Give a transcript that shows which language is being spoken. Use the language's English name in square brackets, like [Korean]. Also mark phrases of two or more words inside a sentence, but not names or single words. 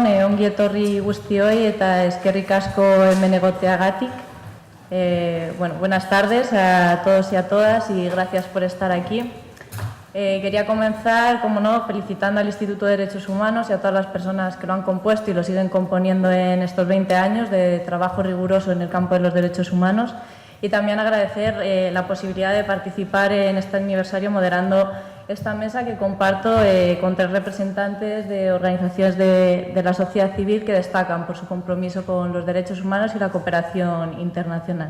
[Basque] ongi etorri guztioi eta eskerrik asko hemen egoteagatik. [Spanish] Buenas tardes a todos y a todas y gracias por estar aquí. Quería comenzar, como no, felicitando al Instituto de Derechos Humanos y a todas las personas que lo han compuesto y lo siguen componiendo en estos 20 años de trabajo riguroso en el campo de los derechos humanos, y también agradecer la posibilidad de participar en este aniversario moderando esta mesa que comparto con 3 representantes de organizaciones de la sociedad civil que destacan por su compromiso con los derechos humanos y la cooperación internacional.